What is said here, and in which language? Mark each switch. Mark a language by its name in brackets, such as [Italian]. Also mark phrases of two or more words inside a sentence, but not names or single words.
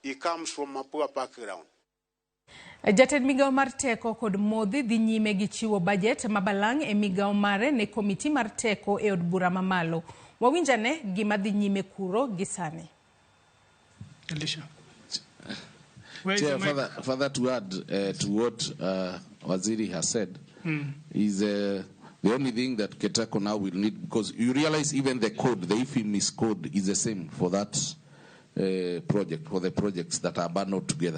[English] he comes from a poor background. [Luo (Kenya and Tanzania)] Jatend migao mar teko kod modhi dhi nyime gi chiwo budget mabalang' e migao mare ne komiti mar teko e od bura mamalo. Wawinjane gima dhi nyime kuro gisani. Alicia. [English] Chair, further to add to what Waziri has said, is the only thing that Ketako now will need, because you realize even the code, the IFIMIS code is the same for that project, for the projects that are bundled together.